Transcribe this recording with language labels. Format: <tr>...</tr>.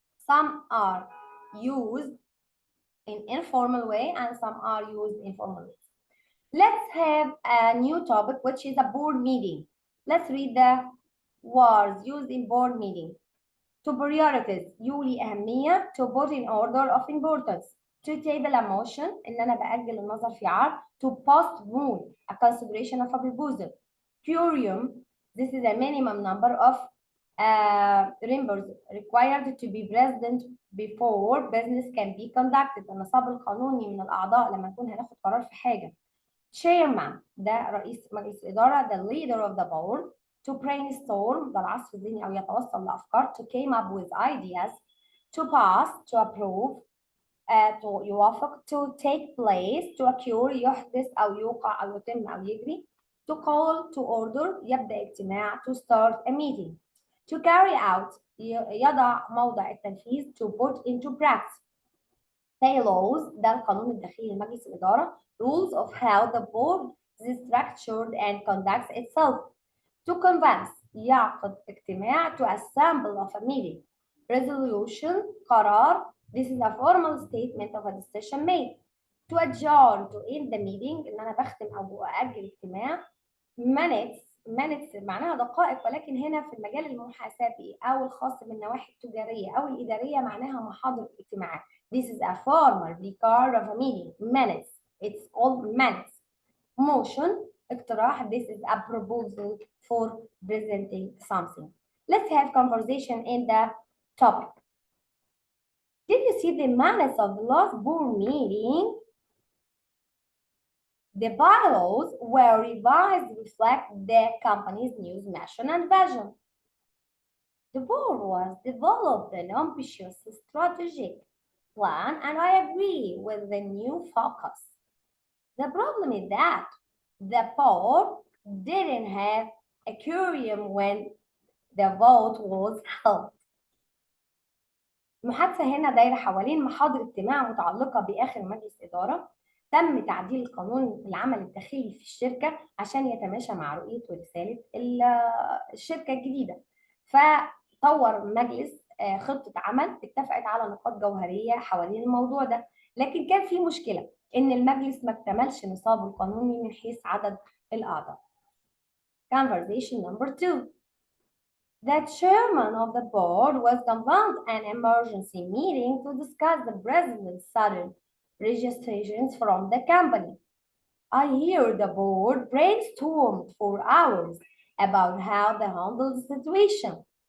<en>Some are used in informal way and some are used informally. Let's have a new topic, which is a board meeting. Let's read the words used in board meeting. To prioritize</en> <ar>يولي أهمية.</ar> <en>To put in order of importance. To table a motion</en> <ar>إن أنا بأجل النظر في عرض.</ar> <en>To postpone a consideration of a proposal. Quorum, this is a minimum number of members required to be present before business can be conducted.</en> <ar>النصاب القانوني من الأعضاء لما نكون هناخد قرار في حاجة. Chairman ده رئيس مجلس الإدارة.</ar> <en>The leader of the board. To brainstorm</en> <ar>ده العصف الذهني أو يتوصل لأفكار.</ar> <en>To came up with ideas. To pass. To approve. to</en> <ar>يوافق.</ar> <en>To take place. To occur</en> <ar>يحدث أو يوقع أو يتم أو يجري.</ar> <en>To call. To order</en> <ar>يبدأ اجتماع.</ar> <en>To start a meeting. To carry out</en> <ar>يضع موضع التنفيذ.</ar> <en>To put into practice.</en> <ar>laws ده القانون الداخلي لمجلس الإدارة.</ar> <en>rules of how the board is structured and conducts itself. To convince</en> <ar>يعقد اجتماع.</ar> <en>To assemble of a meeting. resolution</en> <ar>قرار.</ar> <en>This is a formal statement of a decision made. To adjourn to end the meeting</en> <ar>إن أنا بختم أو أأجل اجتماع. minutes معناها دقائق، ولكن هنا في المجال المحاسبي أو الخاص بالنواحي التجارية أو الإدارية معناها محاضر الاجتماعات.</ar> <en>This is a formal record of a meeting. Minutes. It's called minutes. Motion</en> <ar>اقتراح.</ar> <en>This is a proposal for presenting something. Let's have conversation in the topic. Did you see the minutes of the last board meeting? The bylaws were revised to reflect the company's new mission and vision. The board was developed an ambitious strategic plan, and I agree with the new focus. The problem is that the board didn't have a quorum when the vote was held.</en> <ar>المحادثة هنا دايرة حوالين محاضر اجتماع متعلقة بآخر مجلس إدارة تم تعديل القانون العمل الداخلي في الشركة عشان يتماشى مع رؤية ورسالة الشركة الجديدة. فطور مجلس خطة عمل اتفقت على نقاط جوهرية حوالين الموضوع ده، لكن كان في مشكلة إن المجلس ما اكتملش نصابه القانوني من حيث عدد الأعضاء.</ar> <en>Conversation number 2. The chairman of the board was convened an emergency meeting to discuss the president's sudden registrations from the company. I hear the board brainstormed for hours about how to handle the situation.</en>